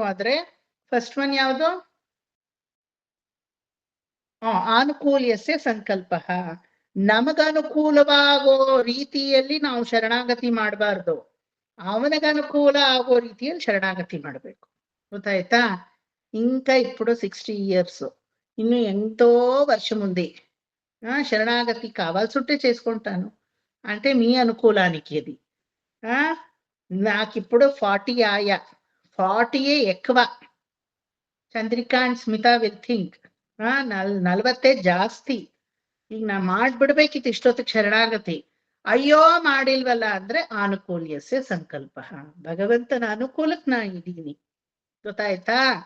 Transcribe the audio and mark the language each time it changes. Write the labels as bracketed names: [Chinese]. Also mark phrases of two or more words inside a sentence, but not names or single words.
[Kannada] ಆದ್ರೆ [English] first one [Kannada] ಯಾವುದು? [Sanskrit] अनुकूल्यस्य संकल्प. [Kannada] ನಮಗನುಕೂಲವಾಗೋ ರೀತಿಯಲ್ಲಿ ನಾವು ಶರಣಾಗತಿ ಮಾಡಬಾರ್ದು, ಅವನಿಗನುಕೂಲ ಆಗೋ ರೀತಿಯಲ್ಲಿ ಶರಣಾಗತಿ ಮಾಡ್ಬೇಕು. ಗೊತ್ತಾಯ್ತಾ? [Telugu] ఇంకా ఇప్పుడు 60 years, ఇನ್ನು ఎంతో వర్షం ఉంది. శరణాగతి కావాల్సుంటే చేసుకుంటాను అంటే మీ అనుకూలానికి అది. నాకిప్పుడు 40 ఆయా, 40 ఎక్కువ. [English] Chandrika and Smita will think 40 ಜಾಸ್ತಿ. [Kannada] ಈಗ ನಾ ಮಾಡ್ಬಿಡ್ಬೇಕಿತ್ತು ಇಷ್ಟೊತ್ತಿಗೆ ಶರಣಾಗತಿ. ಅಯ್ಯೋ ಮಾಡಿಲ್ವಲ್ಲ ಅಂದ್ರೆ [Sanskrit] अनुकूल्यस्य संकल्प. [Kannada] ಭಗವಂತನ ಅನುಕೂಲಕ್ಕೆ ನಾ ಇದ್ದೀನಿ. ಗೊತ್ತಾಯ್ತಾ?